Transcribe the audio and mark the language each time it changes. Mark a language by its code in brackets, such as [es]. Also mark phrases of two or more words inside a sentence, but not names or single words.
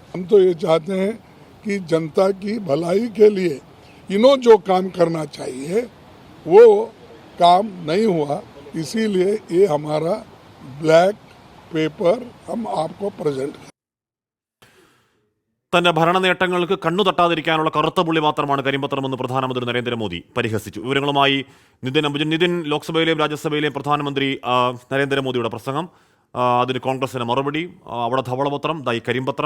[hi] हम तो ये चाहते हैं कि जनता की भलाई के लिए इन्हों जो काम करना चाहिए वो काम नहीं हुआ, इसीलिए ये हमारा [en] black paper [hi] हम आपको प्रेजेंट कर। [ml] തന്റെ ഭരണ നേട്ടങ്ങൾക്ക് കണ്ണു തട്ടാതിരിക്കാനുള്ള കറുത്ത പുള്ളി മാത്രമാണ് കരിമ്പത്രമെന്ന് പ്രധാനമന്ത്രി നരേന്ദ്രമോദി പരിഹസിച്ചു. വിവരങ്ങളുമായി നിതിൻ, ലോക്സഭയിലെയും രാജ്യസഭയിലെയും പ്രധാനമന്ത്രി നരേന്ദ്രമോദിയുടെ പ്രസംഗം, അതിന് കോൺഗ്രസിന് മറുപടി, അവിടെ ധവളപത്രം, ഈ കരിമ്പത്രം.